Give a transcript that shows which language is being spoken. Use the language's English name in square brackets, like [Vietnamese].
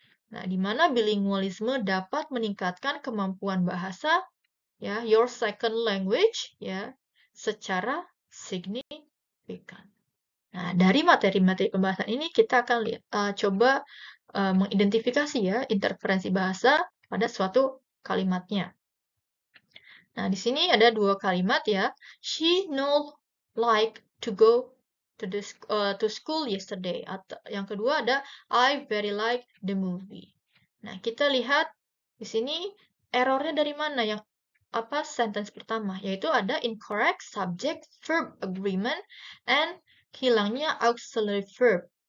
[Indonesian] Nah, di mana bilingualisme dapat meningkatkan kemampuan bahasa, ya, [English] your second language, [Indonesian] ya, secara signifikan. Nah, dari materi-materi pembahasan ini kita akan coba mengidentifikasi ya interferensi bahasa pada suatu kalimatnya. Nah, di sini ada dua kalimat ya. [English] She no like to go to school yesterday. [Indonesian] Atau yang kedua ada [English] I very like the movie. [Indonesian] Nah, kita lihat di sini errornya dari mana yang sentence pertama, yaitu ada [English] incorrect subject verb agreement and [Indonesian] hilangnya auxiliary verb.